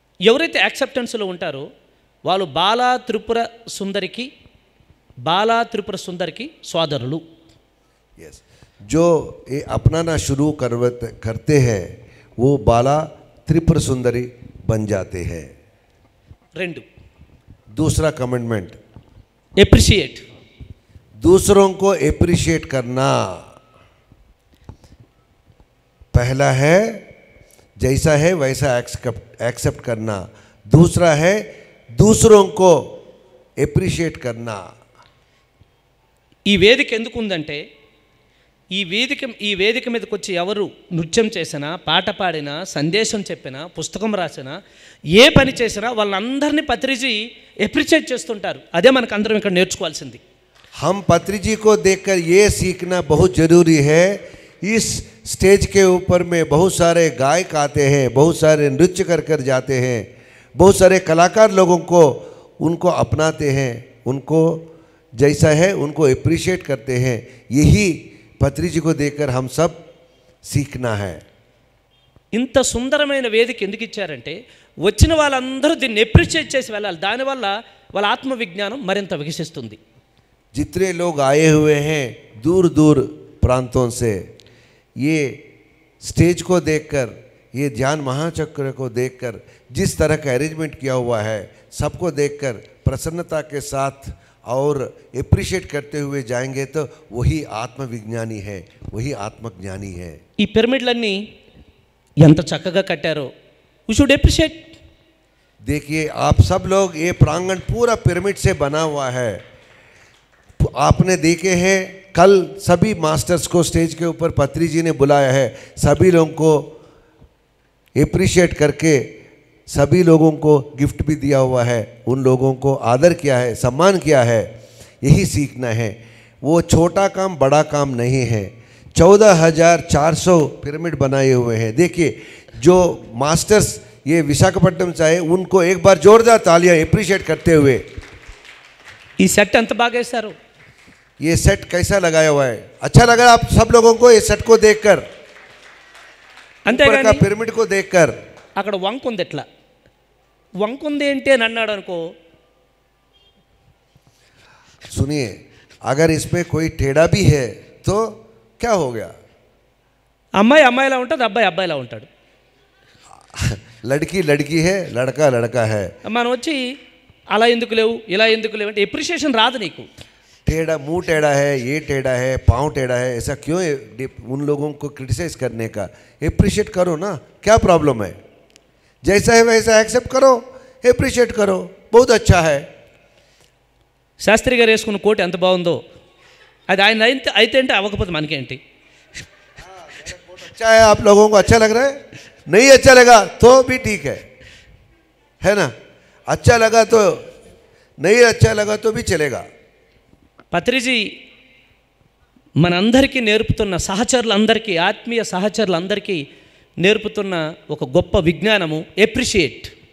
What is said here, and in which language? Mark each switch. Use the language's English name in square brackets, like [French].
[Telugu] ఎవరైతే యాక్సెప్టెన్స్లో ఉంటారో వాళ్ళు బాలా త్రిపుర సుందరికి సోదరులు. [Hindi] यस, जो ये अपनाना शुरू करते हैं वो बाला त्रिपुर सुंदरी बन जाते हैं. 2 दूसरा कमिटमेंट, एप्रिशिएट, दूसरों को एप्रिशिएट करना. पहला है जैसा है वैसा एक्सेप्ट करना. दूसरा है दूसरों को एप्रिशिएट करना. [Telugu] ఈ వేదిక ఎందుకు ఉందంటే ఈ వేదిక మీదకి వచ్చి ఎవరు నృత్యం చేసినా, పాట పాడినా, సందేశం చెప్పినా, పుస్తకం రాసినా, ఏ పని చేసినా వాళ్ళందరినీ పత్రిజీ ఎప్రిషియేట్ చేస్తుంటారు. అదే మనకు అందరం ఇక్కడ నేర్చుకోవాల్సింది. [Hindi] हम पत्री जी को देखकर ये सीखना बहुत ज़रूरी है. इस स्टेज के ऊपर में बहुत सारे गायक आते हैं, बहुत सारे नृत्य कर जाते हैं, बहुत सारे कलाकार लोगों को उनको अपनाते हैं, उनको जैसा है उनको एप्रिशिएट करते हैं. यही पत्री जी को देखकर हम सब सीखना है. [Telugu] ఇంత సుందరమైన వేదిక ఎందుకు ఇచ్చారంటే వచ్చిన వాళ్ళందరూ దీన్ని ఎప్రిషియేట్ చేసి వెళ్ళాలి. దానివల్ల వాళ్ళ ఆత్మ విజ్ఞానం మరింత వికసిస్తుంది. [Hindi] जितने लोग आए हुए हैं दूर दूर प्रांतों से, ये स्टेज को देखकर, ये ध्यान महाचक्र को देखकर, जिस तरह का अरेंजमेंट किया हुआ है, सबको देखकर प्रसन्नता के साथ और एप्रिशिएट करते हुए जाएंगे तो वही आत्मविज्ञानी है, वही आत्मज्ञानी है. [Telugu] ఈ పిరమిడ్లన్నీ ఎంత చక్కగా కట్టారో [English] We should appreciate. [Hindi] देखिए आप सब लोग, ये प्रांगण पूरा पिरामिड से बना हुआ है. आपने देखे हैं कल सभी मास्टर्स को स्टेज के ऊपर पत्री जी ने बुलाया है. सभी लोगों को एप्रिशिएट करके सभी लोगों को गिफ्ट भी दिया हुआ है. उन लोगों को आदर किया है, सम्मान किया है. यही सीखना है. वो छोटा काम बड़ा काम नहीं है. 14,400 पिरामिड बनाए हुए हैं. देखिए जो मास्टर्स ये विशाखापट्टनम से आए उनको एक बार जोरदार तालियां एप्रिशिएट करते हुए. [Telugu] ఈ సెట్ ఎంత బాగా వేశారు. [Hindi] ये सेट कैसा लगाया हुआ है, अच्छा लगा आप सब लोगों को ये सेट को देखकर, ऊपर का पिरामिड को देखकर. [Telugu] అక్కడ వంకుంది ఎట్లా వంకుంది ఏంటి అని అన్నాడు అనుకో. [Hindi] सुनिए, अगर इसमें कोई टेढ़ा भी है तो क्या हो गया. [Telugu] అమ్మాయి అమ్మాయిలా ఉంటుంది, అబ్బాయి అబ్బాయిలా ఉంటాడు. [Hindi] लड़की लड़की है, लड़का लड़का है. [Telugu] మనం వచ్చి అలా ఎందుకు లేవు ఇలా ఎందుకు లేవు అంటే ఎప్రిషియేషన్ రాదు నీకు. [Hindi] टेढ़ा, मुंह टेढ़ा है, ये टेढ़ा है, पाँव टेढ़ा है, ऐसा क्यों है उन लोगों को क्रिटिसाइज करने का. एप्रिशिएट करो ना, क्या प्रॉब्लम है. जैसा है वैसा एक्सेप्ट करो, एप्रिशिएट करो, बहुत अच्छा है. [Telugu] శాస్త్రి గారు వేసుకున్న కోట్ ఎంత బాగుందో అది ఆయన అయితే అంటే అవ్వకపోతే మనకేంటి. [Hindi] अच्छा है, आप लोगों को अच्छा लग रहा है. नहीं अच्छा लगा तो भी ठीक है ना. अच्छा लगा तो, नहीं अच्छा लगा तो भी चलेगा. [Telugu] పత్రిజీ మనందరికీ నేర్పుతున్న సహచరులందరికీ, ఆత్మీయ సహచరులందరికీ నేర్పుతున్న ఒక గొప్ప విజ్ఞానము ఎప్రిషియేట్.